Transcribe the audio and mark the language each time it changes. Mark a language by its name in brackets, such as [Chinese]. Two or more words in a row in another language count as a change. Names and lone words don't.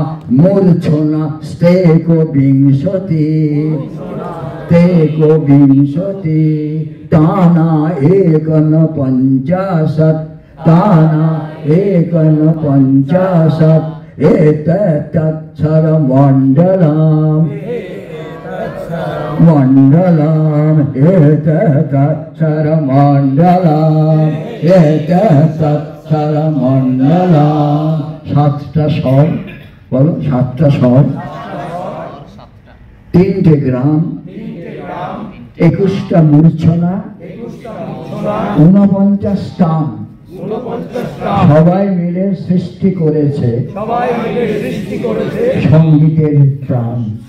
[Sanskrit] মূর্ছনা স্তেকো বিংশতি, তেকো বিংশতি তানা একন পঞ্চাশৎ, তানা একন পঞ্চাশৎ, এতৎসরমণ্ডলম, মণ্ডলম, এতৎসরমণ্ডলম, এতৎসরমণ্ডলম। [Bangla] সাতটা স্বর, বলো সাতটা স্বর, তিনটে গ্রাম, 21টা মূর্ছনা, 49 স্থান, সবাই মিলে সৃষ্টি করেছে সঙ্গীতের প্রাণ।